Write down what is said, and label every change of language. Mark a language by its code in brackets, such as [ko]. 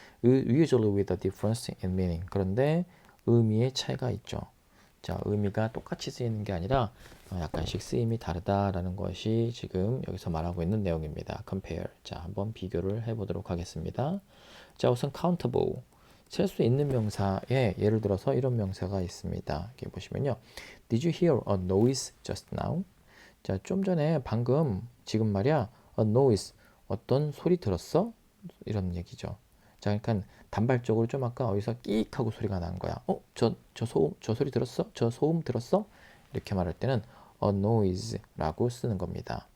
[en] Usually with a difference in meaning. [ko] 그런데 의미의 차이가 있죠. 자, 의미가 똑같이 쓰이는 게 아니라 약간씩 쓰임이 다르다라는 것이 지금 여기서 말하고 있는 내용입니다. [en] compare. [ko] 자, 한번 비교를 해보도록 하겠습니다. 자, 우선 countable. 셀 수 있는 명사에 예를 들어서 이런 명사가 있습니다. 여기 보시면요. [en] Did you hear a noise just now? [ko] 자, 좀 전에 방금 지금 말이야 a noise 어떤 소리 들었어? 이런 얘기죠. 자, 그러니까 단발적으로 좀 아까 어디서 끼익 하고 소리가 난 거야. 저 소리 들었어? 저 소음 들었어? 이렇게 말할 때는 a noise라고 쓰는 겁니다.